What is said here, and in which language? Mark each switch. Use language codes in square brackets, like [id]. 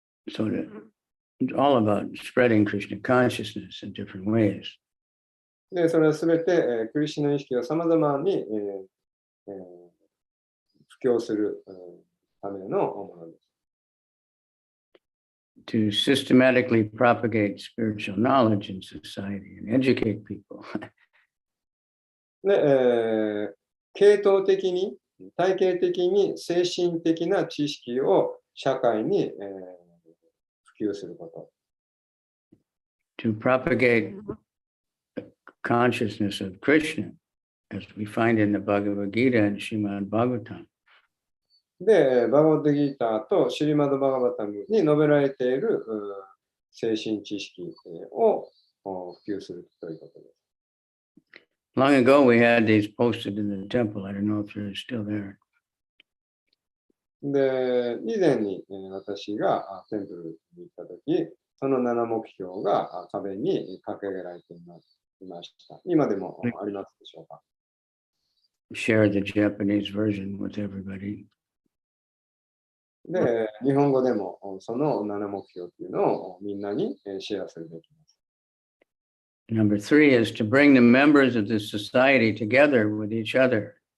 [en] So it's all about spreading Krishna consciousness in different ways. [ja] で、それはすべて、クリシュナ意識をさまざまに、布教するためのものです。 [en] To systematically propagate spiritual knowledge in society and educate people. [ja] で、系統的に、体系的に精神的な知識を社会に、普及すること。 [en] To propagate the consciousness of Krishna, as we find in the Bhagavad Gita and Srimad Bhagavatam. [ja] で、バガバッドギーターとシリマド・バガバタムに述べられている精神知識を普及するということです。 [en] Long ago, we had these posted in the temple. I don't know if they're still there. [ja] で、以前に私がテンプルに行ったとき、その7目標が壁に掲げられていました。今でもありますでしょうか。 [en] Share the Japanese version with everybody. [ja] で、日本語でもその7目標というのをみんなにシェアするべきです。 [en] Number 3 is to bring the members of the society together with each other.